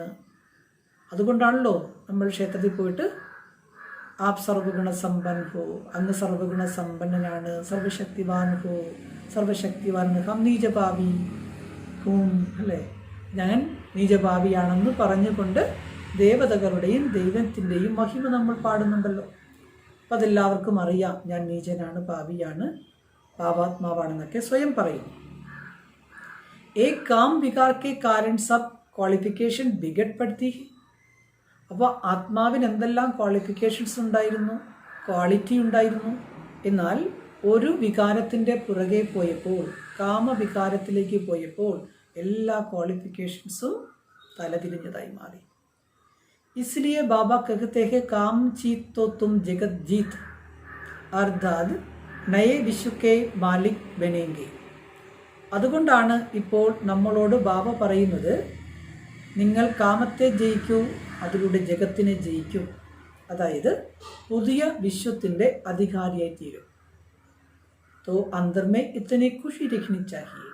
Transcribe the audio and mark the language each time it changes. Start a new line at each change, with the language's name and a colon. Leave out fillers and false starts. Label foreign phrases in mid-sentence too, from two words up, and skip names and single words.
Malayalam: അതുകൊണ്ടാണല്ലോ നമ്മൾ ക്ഷേത്രത്തിൽ പോയിട്ട്
Hindi: आप सर्वगुण सम्पन हो,
Malayalam: അങ്ങ് സർവഗുണ സമ്പന്നനാണ്,
Hindi: सर्वशक्तिवान हो, सर्वशक्तिवान हम नीजभावी हूं,
Malayalam: അല്ലേ? ഞാൻ നീജഭാവിയാണെന്ന് പറഞ്ഞുകൊണ്ട് ദേവതകളുടെയും ദൈവത്തിൻ്റെയും മഹിമ നമ്മൾ പാടുന്നുണ്ടല്ലോ. അപ്പം അതെല്ലാവർക്കും അറിയാം, ഞാൻ നീചനാണ്, പാപിയാണ്, പാപാത്മാവാണെന്നൊക്കെ സ്വയം പറയും.
Hindi: काम विकार के कारण सब क्वाളിഫിക്കേഷൻ बिगड़പ്പെടുത്തി.
Malayalam: അപ്പോൾ ആത്മാവിന് എന്തെല്ലാം ക്വാളിഫിക്കേഷൻസ് ഉണ്ടായിരുന്നു, ക്വാളിറ്റി ഉണ്ടായിരുന്നു. എന്നാൽ ഒരു വികാരത്തിൻ്റെ പുറകെ പോയപ്പോൾ, കാമവികാരത്തിലേക്ക് പോയപ്പോൾ എല്ലാ ക്വാളിഫിക്കേഷൻസും തലതിരിഞ്ഞതായി മാറി.
Hindi: इसलिए बाबा कहते हैं काम जीत तो तुम जगत जीत अर्थात नए विश्व के मालिक बनेंगे.
Malayalam: അതുകൊണ്ടാണ് ഇപ്പോൾ നമ്മളോട് ബാബ പറയുന്നത്, നിങ്ങൾ കാമത്തെ ജയിക്കൂ, അതിലൂടെ ജഗത്തിനെ ജയിക്കൂ. അതായത് പുതിയ വിശ്വത്തിൻ്റെ അധികാരിയായി തീരും.
Hindi: तो अंतर में इतनी खुशी रखनी चाहिए.